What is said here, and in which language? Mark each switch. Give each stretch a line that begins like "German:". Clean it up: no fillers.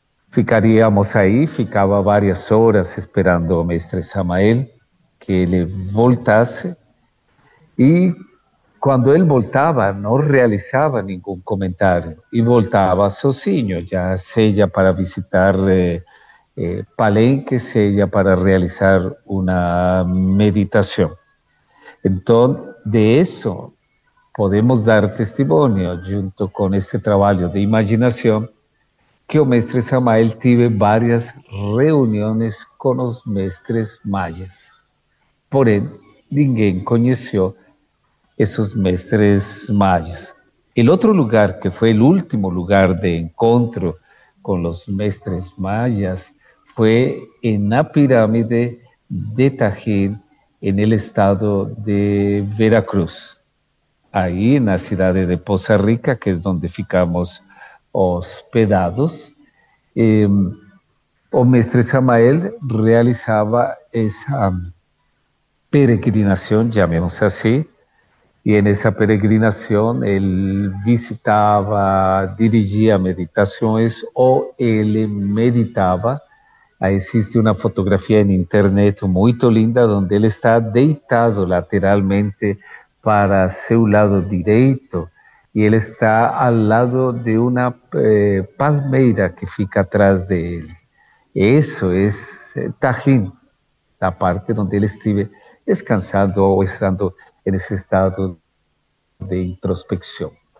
Portuguese: Ficaríamos aí, ficava várias horas esperando o Mestre Samael que ele voltasse, e quando ele voltava, não realizava nenhum comentário, e voltava sozinho, já seja para visitar Palenque,
Spanish: sea para realizar una meditación. Entonces, de eso podemos dar testimonio, junto con este trabajo de imaginación, que el Mestre Samael tuvo varias reuniones con los mestres mayas. Por él, nadie conoció esos mestres mayas. El otro lugar, que fue el último lugar de encuentro con los mestres mayas, fue en la pirámide de Tajín, en el estado de Veracruz. Ahí, en la ciudad de Poza Rica, que es donde
Portuguese: ficamos
Spanish: hospedados, o Mestre Samael realizaba esa peregrinación, llamemos así, y en esa peregrinación él visitaba, dirigía meditaciones o él meditaba.
Portuguese: Aí existe uma fotografia em internet muito linda, onde ele está deitado lateralmente para seu lado direito, e ele está ao lado de uma palmeira que fica atrás dele. Isso é Tajín, a parte onde ele estive descansando ou estando em esse estado de introspecção.